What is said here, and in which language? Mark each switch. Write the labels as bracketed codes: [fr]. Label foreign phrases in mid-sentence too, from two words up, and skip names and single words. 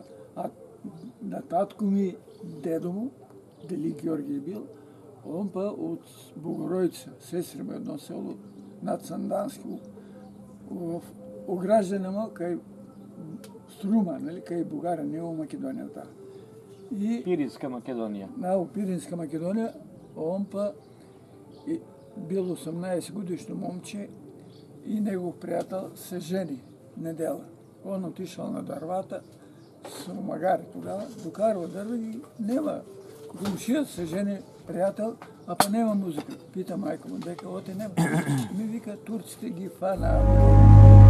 [mk] А на татко ми, дедо му, Дели Георги е бил, он па от Богородица, сестри му едно село над Сандански, в ограждане му кај Струма, нали, кај Бугара, не у Македонията. И Пиринска Македонија. на Пиринска Македонија, он па бил 18 годишно момче и негов приятел се жени недела. Он отишъл на дървата с магари тогава, докарва дърва и нема. Комшият се жени приятел, а па нема музика. Пита майка му, дека оте нема. Ми вика, турците ги фана.